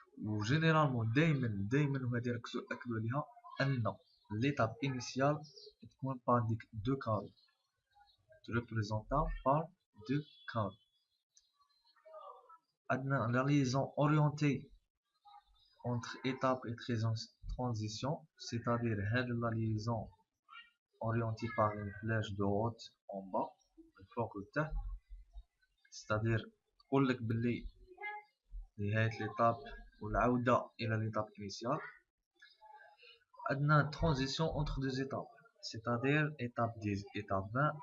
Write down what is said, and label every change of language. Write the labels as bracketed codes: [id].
[fr] و généralement [ar] دايما وهذه ركزوا أكدوا عليها أن [fr] l'étape initiale تكون par deux carreaux représentant par deux carreaux. عندنا la liaison orientée entre étape et transition, c'est-à-dire [ar] هذه [fr] la liaison orientée par une flèche de haut en bas [ar] فوق لتحت. [fr] c'est-à-dire [ar] تقول لك باللي نهاية l'étape والعودة إلى [fr] l'étape initiale. عندنا transition entre deux étapes, c'est-à-dire étape 10, étape 20.